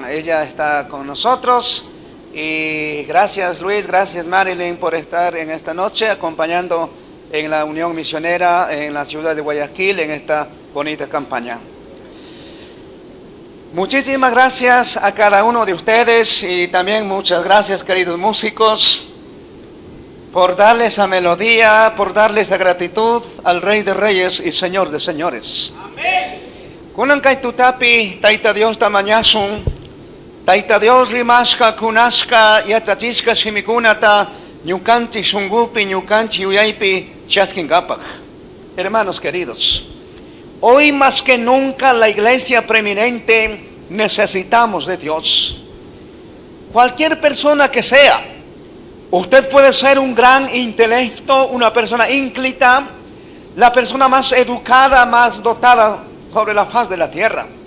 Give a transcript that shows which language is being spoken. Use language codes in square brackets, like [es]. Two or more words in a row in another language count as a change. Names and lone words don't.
[es] Ella está con nosotros y gracias Luis, gracias Marilyn por estar en esta noche acompañando en la Unión Misionera en la ciudad de Guayaquil en esta bonita campaña. Muchísimas gracias a cada uno de ustedes y también muchas gracias, queridos músicos, por darles esa melodía, por darles esa gratitud al Rey de Reyes y Señor de Señores. Amén. [qu] Kunan kay tutapi, taita Dios tamañasun, taita Dios rimashka kunashka yatachishka shimikunata, ñukanchi shungupi, ñukanchi uyaypi, chaskingapak. [es] Hermanos queridos, hoy más que nunca la iglesia preeminente necesitamos de Dios. Cualquier persona que sea, usted puede ser un gran intelecto, una persona ínclita, la persona más educada, más dotada sobre la faz de la tierra.